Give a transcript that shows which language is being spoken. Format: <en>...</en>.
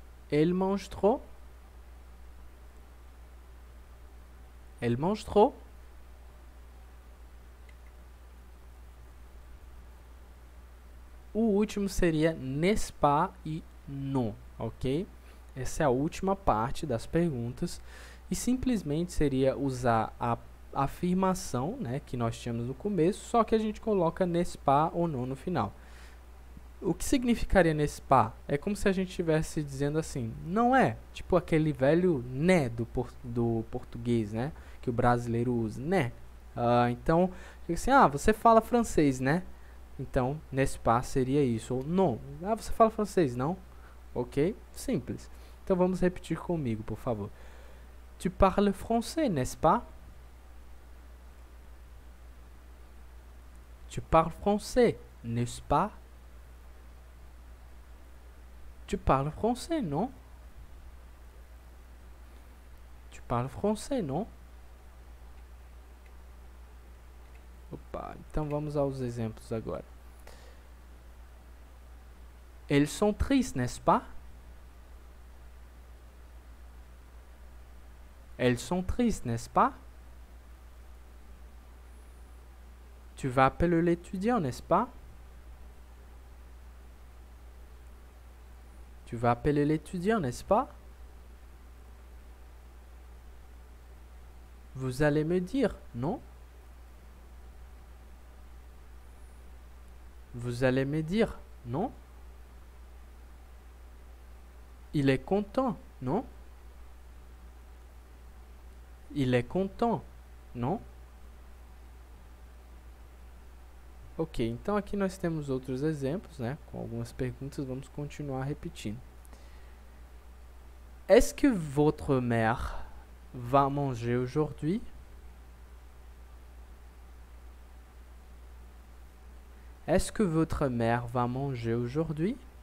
<fr>Elle mange trop? Elle mange trop?</fr> <pt>O último seria n'est-ce pas e non, ok? Essa é a última parte das perguntas e simplesmente seria usar a afirmação, né, que nós tínhamos no começo, só que a gente coloca n'est-ce pas ou non no final. O que significaria n'est-ce pas? É como se a gente estivesse dizendo assim, não é? Tipo aquele velho né do português, né? Que o brasileiro usa, né? Então, assim, você fala francês, né? Então, n'est-ce pas seria isso, ou non. Você fala francês, não? Ok? Simples. Então, vamos repetir comigo, por favor.</pt> <fr>Tu parles français, n'est-ce pas? Tu parles français, n'est-ce pas? Tu parles français, non? Tu parles français, non?</fr> <pt>Opa, então vamos aos exemplos agora.</pt> <fr>Elles sont tristes, n'est-ce pas? Elles sont tristes, n'est-ce pas? Tu vas appeler l'étudiant, n'est-ce pas? Tu vas appeler l'étudiant, n'est-ce pas? Vous allez me dire, non? Vous allez me dire, non? Il est content, non? Il est content,</fr> <pt>não? Ok, então aqui nós temos outros exemplos, né? Com algumas perguntas, vamos continuar repetindo.</pt> <fr>Est-ce que votre mère va manger aujourd'hui? Est-ce que votre mère va manger aujourd'hui?</fr>